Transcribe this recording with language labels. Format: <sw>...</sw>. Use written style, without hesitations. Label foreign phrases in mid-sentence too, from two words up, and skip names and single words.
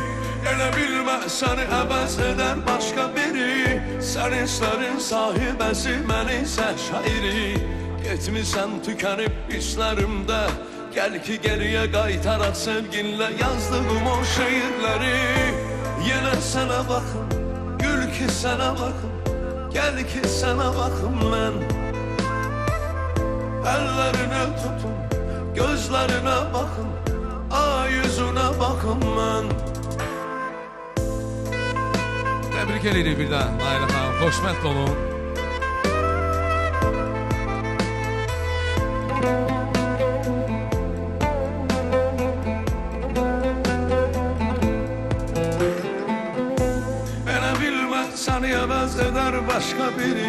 <az>Elə bilmə, səni əvəz edər başqa biri, sən hislərin sahibəsi, mən isə şairi. Getmisən tükənib hisslərimdə, gəl ki geriyə qaytaraq sevginlə yazdığım o şeirləri. Yenə sənə baxım,</az> <tr>gül ki sana bakım, gel ki sana bakım ben. Ellerine tutun, gözlerine bakın, yüzüne bakın ben.</tr> <az>Təbrik edirik bir daha Nailə xanım. Xoşbəxt olun. Elə bilmək səni əvəz edər başqa biri.</az>